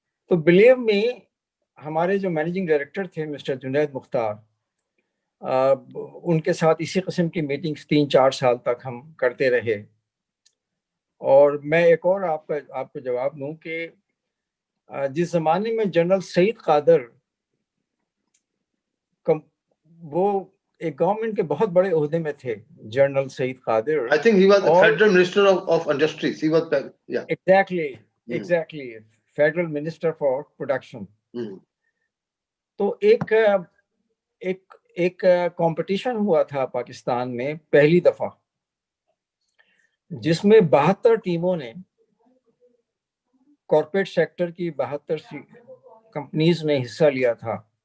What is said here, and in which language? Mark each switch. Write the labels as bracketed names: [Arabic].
[Hindi] तो believe मी, हमारे जो मैनेजिंग डायरेक्टर थे मिस्टर जुनैद मुख्तार, उनके साथ इसी किस्म की मीटिंग्स 3-4 साल तक हम करते रहे। और मैं एक और आपको जवाब दूं कि जिस ज़माने में जनरल सईद कादर वो एक गवर्नमेंट के बहुत बड़े ओहदे में थे, general Saeed Kader, [English] I think he was the Federal Minister of Industries. He was, yeah. Exactly, Federal Minister for Production. [Hindi] तो एक कंपटीशन हुआ था पाकिस्तान में पहली दफा, जिसमें 72 टीमों ने, कॉर्पोरेट सेक्टर की 72 कंपनीज ने हिस्सा लिया था।